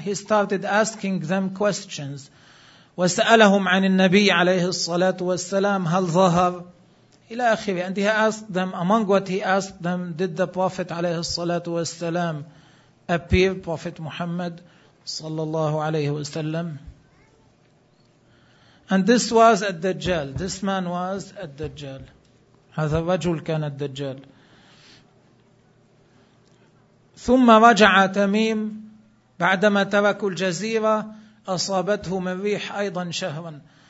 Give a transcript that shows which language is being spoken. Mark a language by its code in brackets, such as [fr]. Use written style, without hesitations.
[en] He started asking them questions. [ar] وسألهم عن النبي عليه الصلاة والسلام هل ظهر إلى آخره. [en] And he asked them, among what he asked them, did the Prophet عليه الصلاة والسلام appear, Prophet Muhammad صلى الله عليه وسلم. And this was الدجال. This man was الدجال. [ar] هذا الرجل كان الدجال. ثم رجع تميم بعدما تركوا الجزيرة أصابته من ريح أيضا شهرا.